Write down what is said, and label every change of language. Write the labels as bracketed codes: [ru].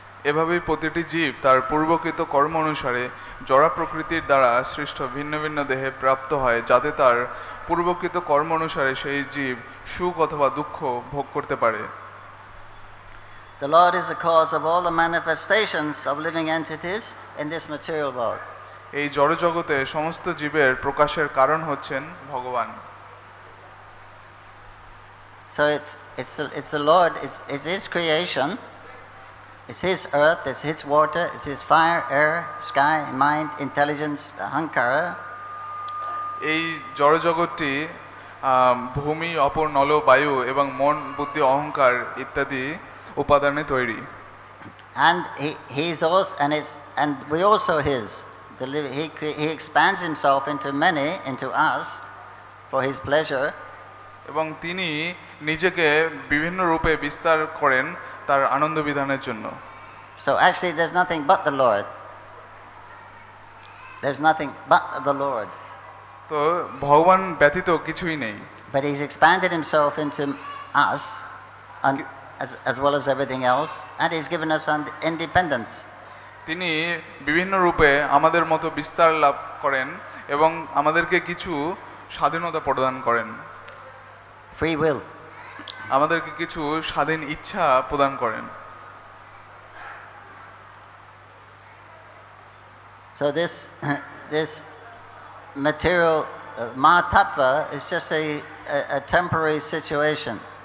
[bn] এভাবেই প্রতিটি জীব তার পূর্বকৃত কর্ম অনুসারে জড়া প্রকৃতির দ্বারা সৃষ্ট ভিন্ন ভিন্ন দেহে প্রাপ্ত হয়, যাতে তার পূর্বকৃত কর্ম অনুসারে সেই জীব সুখ অথবা দুঃখ ভোগ করতে পারে। [en] The Lord is the cause of all the manifestations of living entities in this material world. [bn] এই জড় জগতে সমস্ত জীবের প্রকাশের কারণ হচ্ছেন ভগবান। [en] So it's the Lord, it's his creation, it's his earth, it's his water, it's his fire, air, sky, mind, intelligence, ahankara. [bn] এই জড় জগৎটি ভূমি, অপর নল, বায়ু এবং মন, বুদ্ধি, অহংকার ইত্যাদি উপাদানে তৈরি। [en] And he is also, and we also his. He expands himself into many, into us, for his pleasure. [bn] এবং তিনি নিজেকে বিভিন্ন রূপে বিস্তার করেন তার আনন্দ বিধানের জন্য। [en] So actually there's nothing but the Lord. There's nothing but the Lord. [bn] তো ভগবান ব্যতীত কিছুই নেই। [en] But he's expanded himself into us, and as well as everything else, and he's given us independence. [bn] তিনি বিভিন্ন রূপে আমাদের মতো বিস্তার লাভ করেন এবং আমাদেরকে কিছু স্বাধীনতা প্রদান করেন। [en] Free will. [bn] আমাদেরকে কিছু স্বাধীন ইচ্ছা প্রদান করেন। [en] So this material Mahatattva is just a temporary situation.